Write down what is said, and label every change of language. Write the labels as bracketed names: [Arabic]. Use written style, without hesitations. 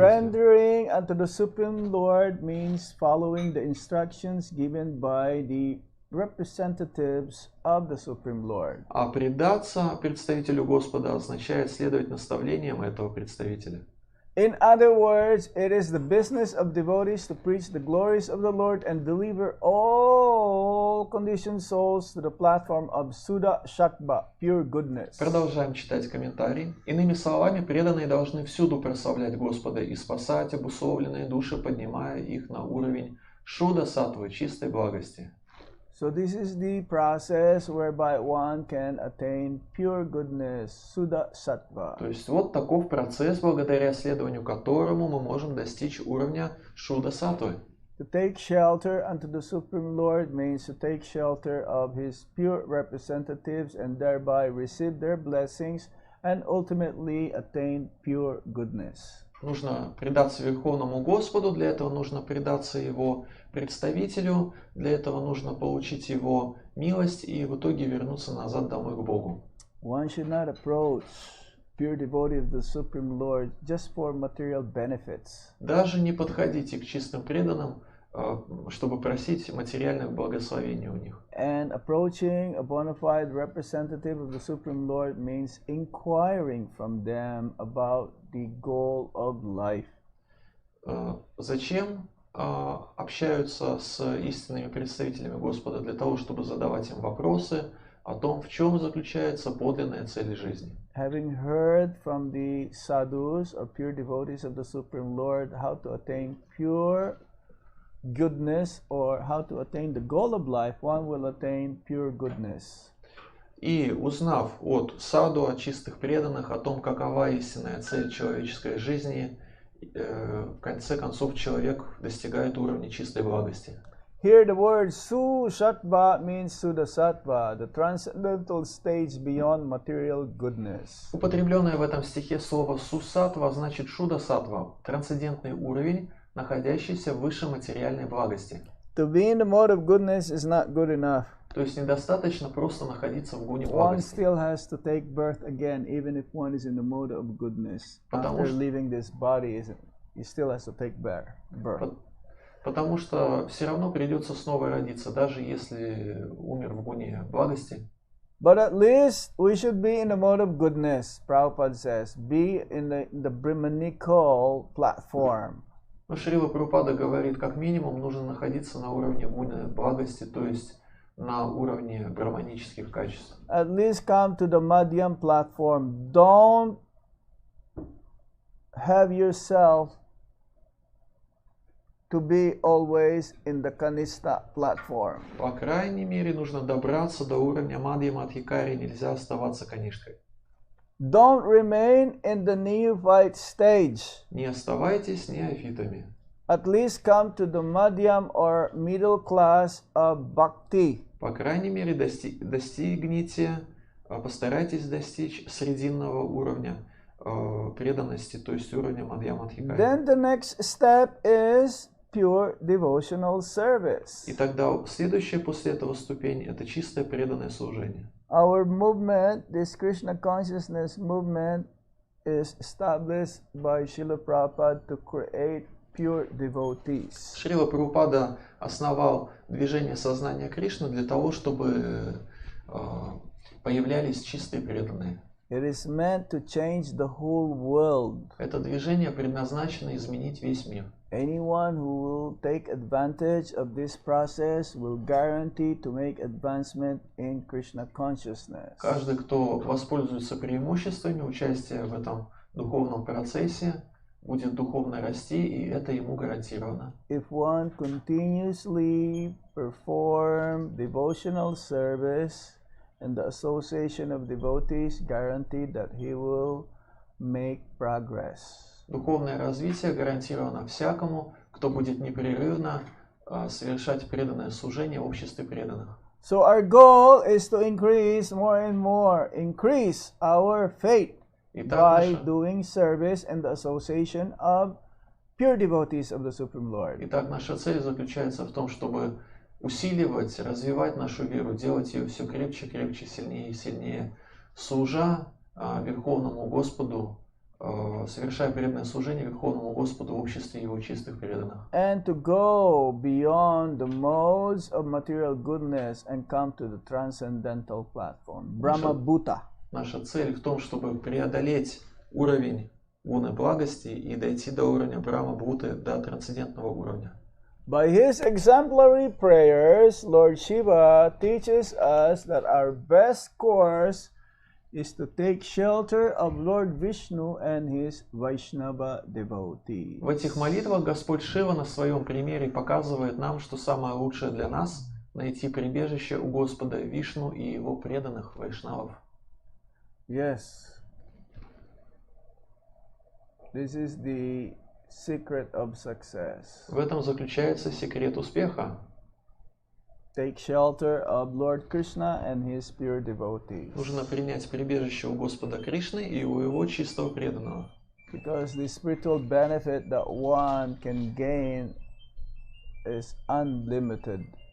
[English] Surrendering unto the Supreme Lord means following the instructions given by the representatives of the Supreme Lord. [Russian] А предаться представителю Господа означает следовать наставлениям этого представителя. [English] In other words, it is the business of devotees to preach the glories of the Lord and deliver all conditioned souls to the platform of Suddha Sattva, pure goodness. [Russian] Продолжаем читать комментарий. Иными словами, преданные должны всюду прославлять Господа и спасать обусловленные души, поднимая их на уровень Шуда Саттвы, чистой благости. [English] So this is the process whereby one can attain pure goodness, Suddha Sattva. [Russian] То есть вот таков процесс, благодаря следованию которому мы можем достичь уровня Шуда Саттвы. [English] To take shelter unto the Supreme Lord means to take shelter of His pure representatives and thereby receive their blessings and ultimately attain pure goodness. [Russian] Нужно предаться Верховному Господу, для этого нужно предаться Его представителю, для этого нужно получить Его милость и в итоге вернуться назад домой к Богу. [English] One should not approach pure devotee of the Supreme Lord just for material benefits. [Russian] Даже не подходите к чистым преданным, чтобы просить материальных благословений у них. [English] And approaching a bona fide representative of the Supreme Lord means inquiring from them about the goal of life. [Russian] Зачем общаются с истинными представителями Господа? Для того, чтобы задавать им вопросы о том, в чем заключается подлинная цель жизни. [English] Having heard from the sadhus or pure devotees of the Supreme Lord how to attain pure goodness or how to attain the goal of life, one will attain pure goodness. [Russian] И узнав от саду, от чистых преданных, о том, какова истинная цель человеческой жизни, в конце концов человек достигает уровня чистой благости. [English] Here the word Su-Sattva means Suddha Sattva, the transcendental stage beyond material goodness. [Russian] Употребленное в этом стихе слово Сусаттва значит Шуда Саттва, трансцендентный уровень, находящийся выше материальной благости. [English] To be in the mode of goodness is not good enough. [Russian] То есть недостаточно просто находиться в гуне [English] One [Russian] благости. [English] still has to take birth again, even if one is in the mode of goodness. After leaving this body, he still has to take birth. [Russian] Потому что все равно придется снова родиться, даже если умер в гуне благости. [English] But at least we should be in the mode of goodness, Prabhupada says. Be in the Brahmanical platform. [Russian] Но Шрила Прабхупада говорит, как минимум нужно находиться на уровне гуны благости, то есть на уровне гармонических качеств. [English] At least come to the Madhyam platform. Don't have yourself to be always in the Kanishta platform. [Russian] По крайней мере, нужно добраться до уровня Мадхья-Мадхикари, нельзя оставаться канишкой. [English] Don't remain in the neophyte stage. [Russian] Не оставайтесь неофитами. [English] At least come to the Madhyam or middle class of Bhakti. [Russian] По крайней мере, достигните, постарайтесь достичь срединного уровня преданности, то есть уровня Мадхья-Мадхикари. [English] Then the next step is pure devotional service. [Russian] И тогда следующая после этого ступень – это чистое преданное служение. [English] Our movement, this Krishna consciousness movement, is established by Srila Prabhupada to create pure devotees. [Russian] Шрила Прабхупада основал движение сознания Кришны для того, чтобы появлялись чистые преданные. [English] It is meant to change the whole world. [Russian] Это движение предназначено изменить весь мир. [English] Anyone who will take advantage of this process will guarantee to make advancement in Krishna consciousness. [Russian] Каждый, кто воспользуется преимуществами участия в этом духовном процессе, будет духовно расти, и это ему гарантировано. [English] If one continuously perform devotional service, and the association of devotees guaranteed that he will make progress. [Russian] Духовное развитие гарантировано всякому, кто будет непрерывно совершать преданное служение в обществе преданных. [English] So our goal is to increase more and more, increase our faith by doing service and the association of pure devotees of the Supreme Lord. [Russian] Итак, наша цель заключается в том, чтобы усиливать, развивать нашу веру, делать ее все крепче, крепче, сильнее и сильнее, служа Верховному Господу, совершая преданное служение Верховному Господу в обществе Его чистых преданных. [English] And to go beyond the modes of material goodness and come to the transcendental platform, Brahma Bhuta. [Russian] Наша цель в том, чтобы преодолеть уровень гуны благости и дойти до уровня Брахма Бхуты, до трансцендентного уровня. [English] By his exemplary prayers, Lord Shiva teaches us that our best course is to take shelter of Lord Vishnu and his Vaishnava devotees. [Russian] В этих молитвах Господь Шива на своем примере показывает нам, что самое лучшее для нас — найти прибежище у Господа Вишну и его преданных вайшнавов. [English] Yes. This is the secret of success. [Russian] В этом заключается секрет успеха. [English] Take shelter of Lord Krishna and his pure devotees. [Russian] Нужно принять прибежище у Господа Кришны и у его чистого преданного. [English] Because the spiritual benefit that one can gain is unlimited.